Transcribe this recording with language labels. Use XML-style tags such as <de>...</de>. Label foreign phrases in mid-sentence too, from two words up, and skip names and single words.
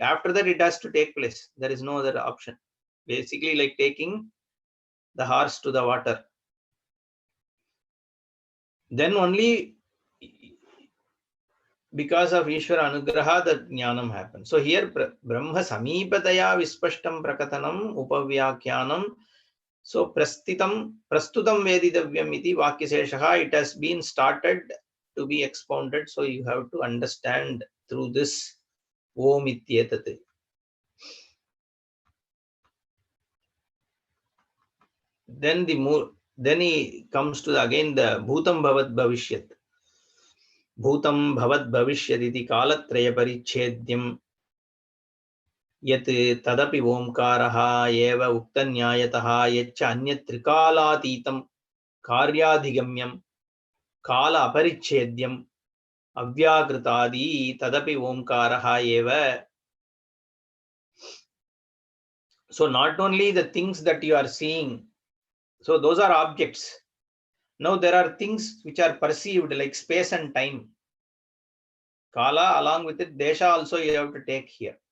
<en>After that, it has to take place. There is no other option. Basically, like taking the horse to the water. Then only because of</en> <sa>ईश्वर अनुग्रह,</sa> <en>the Jnanam happens. So here,</en> <sa>ब्रह्म समीपतया विस्पष्टं प्रकटनम् उपव्याख्यानम्. So प्रस्तुतं वेदितव्यम् इति वाक्यशेषः,</sa> <en>it has been started to be expounded. So you have to understand through this</en> <sa>ओम् इत्येतत्.</sa> <en>Then he comes to again the</en> <sa>भूतं भवत् भविष्यत्. भूतं भवत् भविष्यत् इति कालत्रय परिच्छेद्यं यत् तदपि ओंकारः एव उक्तन्यायतः यच्च अन्यत् त्रिकालातीतं कार्याधिगम्यं काल अपरिच्छेद्यं अव्याकृतादि तदपि ओंकारः एव.</sa> <en>So not only the things that you are seeing, so those are objects. Now there are things which are perceived like space and time. Kala, along with it, Desha also you have to take here.</en>